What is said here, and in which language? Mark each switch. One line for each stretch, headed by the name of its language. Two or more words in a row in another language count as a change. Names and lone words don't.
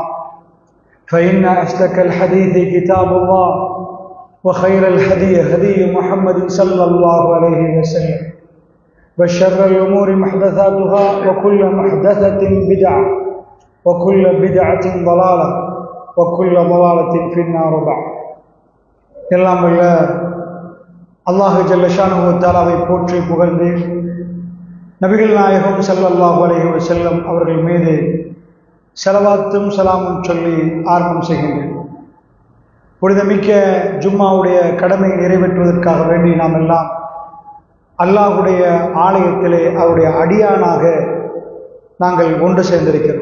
Arabic: فإن أصدق الحديث كتاب الله وخير الهدي هدي محمد صلى الله عليه وسلم وشر الأمور محدثاتها وكل محدثة بدعة وكل بدعة ضلالة وكل ضلالة في النار. بعد.
Tamil: எல்லாம் வல்ல அல்லாஹ்
Arabic: جل شأنه
Tamil: தஆலாவை போற்றி புகழ்ந்து நபிகள் நாயகம்
Arabic: صلى الله عليه وسلم
Tamil: அவர்கள் மீது ஸலவாத்தும் சலாமும் சொல்லி ஆரம்பம் செய்கின்றேன். புனிதமிக்க ஜும்மாவுடைய கடமையை நிறைவேற்றுவதற்காக வேண்டி நாம் எல்லாம் அல்லாஹுடைய ஆலயத்திலே அவருடைய அடியானாக நாங்கள் ஒன்று சேர்ந்திருக்கிறோம்.